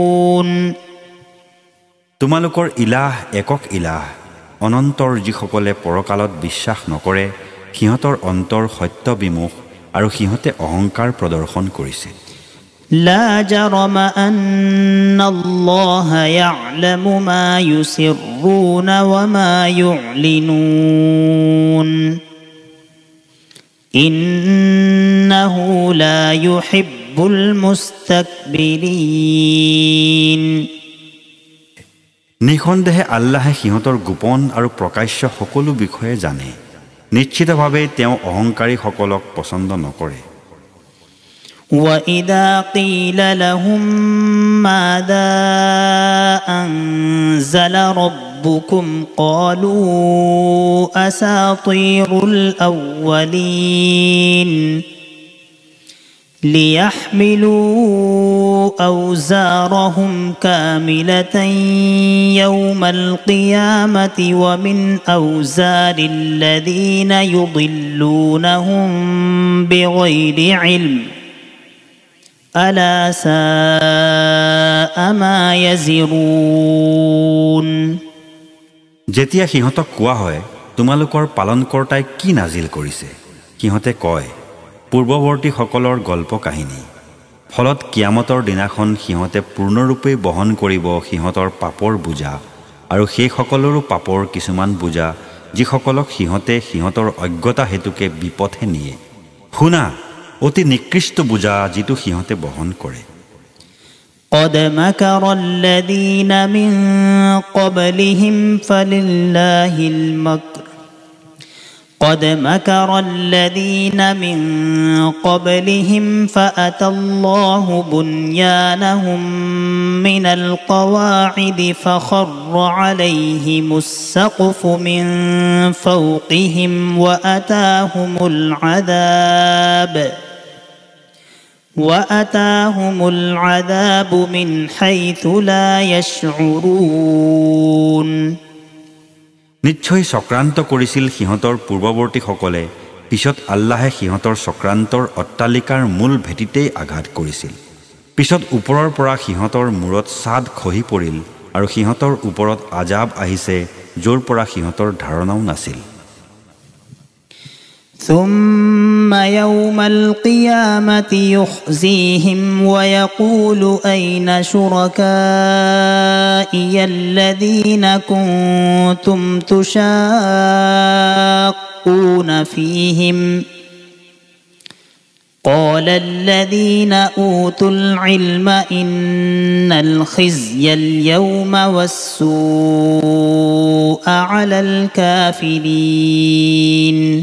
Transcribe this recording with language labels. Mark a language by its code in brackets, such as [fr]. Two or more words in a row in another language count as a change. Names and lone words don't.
[as] তোমালোকৰ ইলাহ একক ইলাহ, অনন্তৰ যিসকলে পৰকালত বিশ্বাস নকৰে সিহঁতৰ অন্তৰ সত্য বিমুখ আৰু সিহঁতে অহংকাৰ প্ৰদৰ্শন কৰিছে [ar] لا جرم أن الله يعلم ما يسرون وما يعلنون إنه لا يحب المستكبرين [as] নিঃসন্দেহে আল্লাহে সিহঁতৰ গোপন আৰু প্ৰকাশ্য সকলো বিষয়ে জানে নিশ্চিতভাৱে তেওঁ অহংকাৰীসকলক পছন্দ নকৰে [ar] وَإِذَا قِيلَ لَهُم مَّاذَا أَنزَلَ رَبُّكُمْ قَالُوا أَسَاطِيرُ الْأَوَّلِينَ لِيَحْمِلُوا أَوْزَارَهُمْ كَامِلَةً يَوْمَ الْقِيَامَةِ وَمِنْ أَوْزَارِ الَّذِينَ يُضِلُّونَهُم بِغَيْرِ عِلْمٍ ألا ساء ما يزرون [as] যেতিয়া সিহঁতক কোৱা হয় তোমালোকৰ পালনকৰ্তাই কি নাজিল কৰিছে সিহঁতে কয় পূৰ্বৱৰ্তী সকলৰ গল্প কাহিনী ফলত কিয়ামতৰ দিনাখন সিহঁতে পূৰ্ণৰূপে বহন কৰিব সিহঁতৰ পাপৰ বুজা আৰু সেই সকলৰো পাপৰ কিছুমান বুজা যিসকলক সিহঁতে সিহঁতৰ অজ্ঞতা হেতুকে বিপথে নিয়ে শুনা অতি নিকৃষ্ট বুজা যিটো সিহঁতে বহন কৰে [ar] قد مكر الذين من قبلهم فلله المكر قد مكر الذين من قبلهم فأتى الله بنيانهم من القواعد فخر عليهم السقف من فوقهم وأتاهم العذاب من حيث لا يشعرون [as] নিশ্চয় চক্ৰান্ত কৰিছিল সিহঁতৰ পূৰ্বৱৰ্তীসকলে পিছত আল্লাহে সিহঁতৰ চক্ৰান্তৰ অট্টালিকাৰ মূল ভেটিতেই আঘাত কৰিছিল পিছত ওপৰৰ পৰা সিহঁতৰ মূৰত ছাদ খহি পৰিল আৰু সিহঁতৰ ওপৰত আজাব আহিছে য'ৰ পৰা সিহঁতৰ ধাৰণাও নাছিল [ar] ثم يوم القيامة يخزيهم ويقول أين شركائي الذين كنتم تشاقون فيهم قال الذين أوتوا العلم إن الخزي اليوم والسوء على الكافرين